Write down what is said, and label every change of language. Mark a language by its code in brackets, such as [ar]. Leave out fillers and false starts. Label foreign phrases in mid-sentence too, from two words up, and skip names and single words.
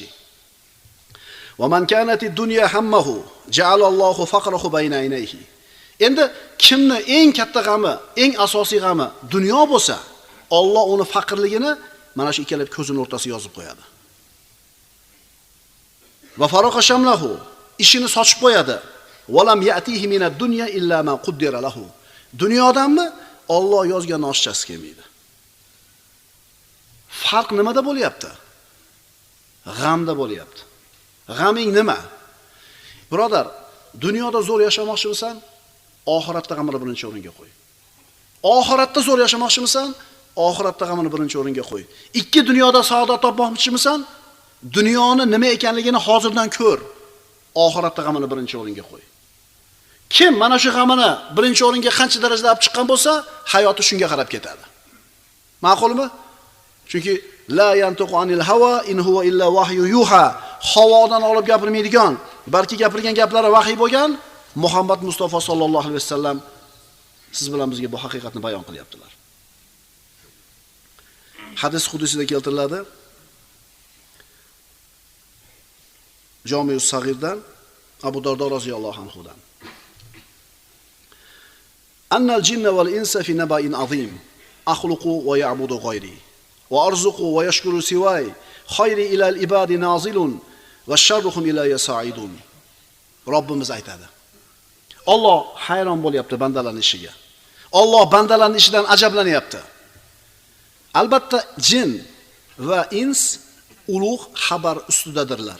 [ar] ومن كانت الدنيا همه جعل الله فقره بين عينيه. [uz] Endi kimni eng katta g'ami, eng asosiy g'ami dunyo bo'lsa, Alloh uni faqirligini mana shu ikkala ko'zining o'rtasiga yozib qo'yadi. [ar] وفرق شمله, [uz] ishini sochib qo'yadi. [ar] ولم يأته من الدنيا إلا ما قدر له. [uz] Dunyodanmi Alloh yozgan oshchasi kelmaydi. Farq nimada bo'lyapti? G'amda bo'lyapti. G'aming nima? Birodar, dunyoda zo'r yashamoqchimisan? Oxiratda g'amini birinchi o'ringa qo'y. Oxiratda zo'r yashamoqchimisan? Oxiratda g'amini birinchi o'ringa qo'y. Ikki dunyoda saodat topmoqchimisan? Dunyoni nima ekanligini hozirdan ko'r. Oxiratda g'amini birinchi o'ringa qo'y. Kim mana shu g'amini birinchi o'ringa qancha darajada olib chiqqan bo'lsa, hayoti shunga qarab ketadi. Ma'qulmi? [ar] Chunki لا ينطق عن الهوى إن هو إلا وحي يوحى. [uz] Havodan olib gapirmaydigan, balki gapirgan gaplari vahiy bo'lgan Muhammad Mustafa [ar] صلى الله عليه وسلم [uz] siz bilan bizga bu haqiqatni bayon qilyaptilar. Hadis qudusida keltiriladi. Jami' Sag'irdan Abu Dardo [ar] رضي الله عنه [uz] dan. [ar] إن الجن والإنس في نبأ عظيم. أخلق ويعبد غيري وأرزق ويشكر سواي. خيري إلى العباد نازل وشرهم إلي صاعد. [uz] Robbimiz aytadi. Alloh hayron bo'lyapti bandalarning ishiga. Alloh bandalarning ishidan ajablanyapti. Albatta jin va ins ulug' xabar ustidadirlar.